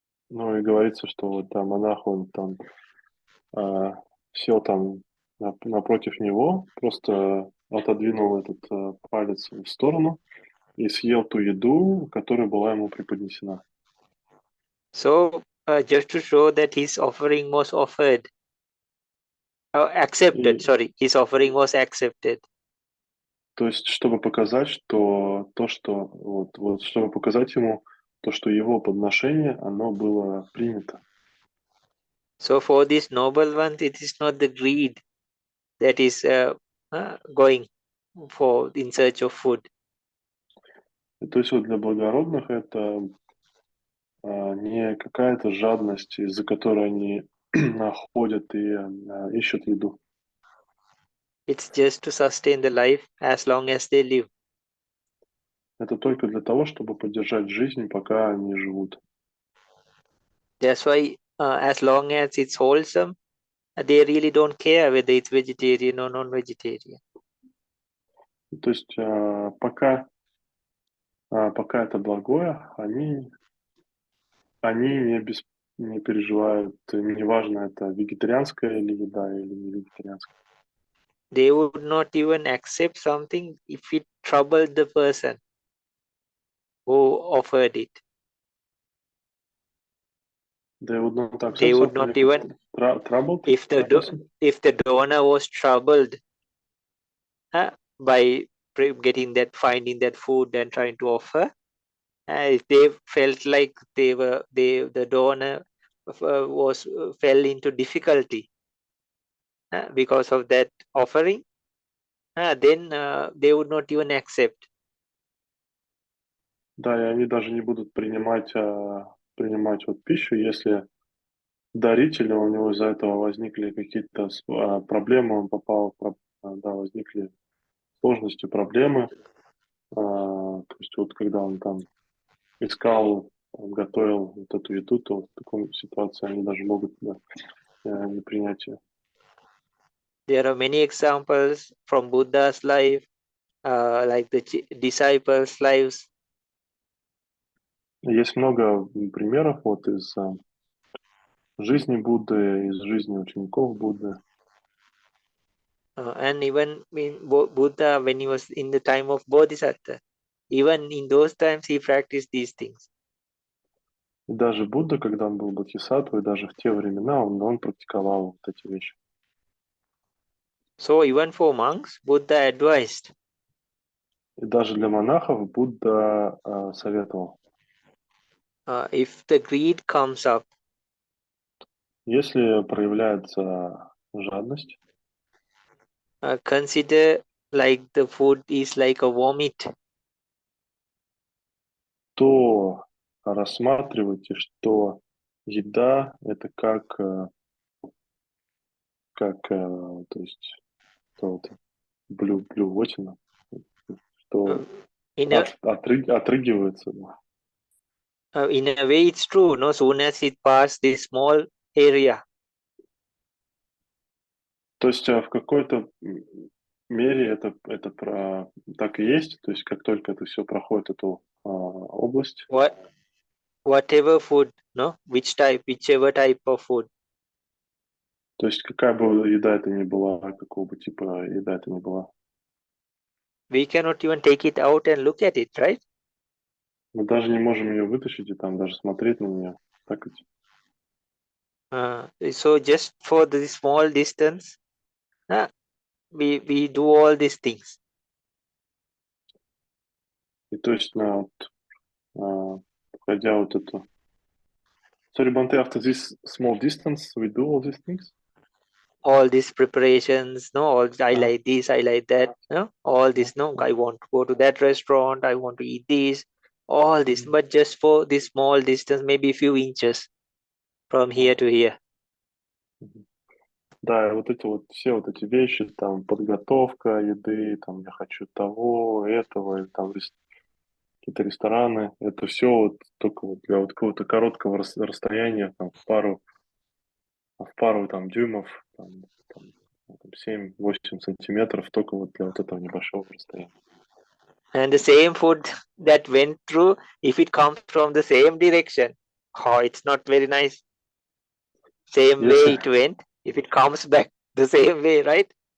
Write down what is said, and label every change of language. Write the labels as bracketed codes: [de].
[ru] Ну и говорится, что вот там монах, он там сел там напротив него, просто отодвинул этот палец в сторону и съел ту еду, которая была ему преподнесена. [en] So just to show that his offering was accepted, his offering was accepted. [ru] То есть, чтобы показать, что чтобы показать ему то, что его подношение, оно было принято. [en] So for this noble one, it is not the greed that is going in search of food. [ru] То есть вот для благородных это не какая-то жадность, из-за которой они находят и ищут еду. [en] It's just to sustain the life as long as they live. [ru] Это только для того, чтобы поддержать жизнь, пока они живут. [en] That's why as long as it's wholesome, they really don't care whether it's vegetarian or non-vegetarian. [ru] То есть пока это благое, они не переживают, неважно, это вегетарианская или еда, или не вегетарианская. [en] They would not even accept something if it troubled the person who offered it. They would not accept They would not even, troubled if the donor was troubled by finding that food and trying to offer, if they felt like the donor fell into difficulty because of that offering, then they would not even accept. [ru] Да, и они даже не будут принимать вот пищу, если даритель, у него из-за этого возникли какие-то проблемы, он попал, возникли сложности, проблемы. То есть вот когда он там искал, он готовил вот эту еду, то в такой ситуации они даже могут не принять ее. [en] There are many examples from Buddha's life, like the disciples' lives. [ru] Есть много примеров вот из жизни Будды, из жизни учеников Будды. [en] And even in Buddha, when he was in the time of Bodhisattva, even in those times he practiced these things. [ru] И даже Будда, когда он был бодхисаттвой, даже в те времена он практиковал вот эти вещи. [en] So even for monks, Buddha advised. [ru] И даже для монахов Будда советовал. [en] If the greed comes up, [ru] если проявляется жадность, [en] consider like the food is like a vomit. [ru] То рассматривайте, что еда это как то есть блювотина, что отрыгивается. [en] In a way, it's true. No, soon as it passes this small area. [ru] То есть в какой-то мере это так и есть. То есть как только это все проходит эту область. [en] Whatever food, no, whichever type of food. [ru] То есть какая бы еда это ни была, какого бы типа еда это ни была. [en] We cannot even take it out and look at it, right? [ru] Мы даже не можем ее вытащить и там даже смотреть на нее. Так ведь? [en] So just for the small distance, we do all these things. [ru] И то есть пройдя вот эту. [en] Sorry, Bante, after this small distance, we do all these things? All these preparations, no, I like this, I like that, no, all this, no, I want to go to that restaurant, I want to eat this, all this, but just for this small distance, maybe a few inches from here to here. [ru] Да, и вот эти вот все вот эти вещи, там подготовка еды, там я хочу того, этого, или там какие-то рестораны, это все вот только вот для вот какого-то короткого расстояния, там, в пару там дюймов, там 7-8 сантиметров, только вот для вот этого небольшого расстояния. [en] And the same food that went through, if it comes from the same direction, it's not very nice. Same way it went, if it comes back the same way, right?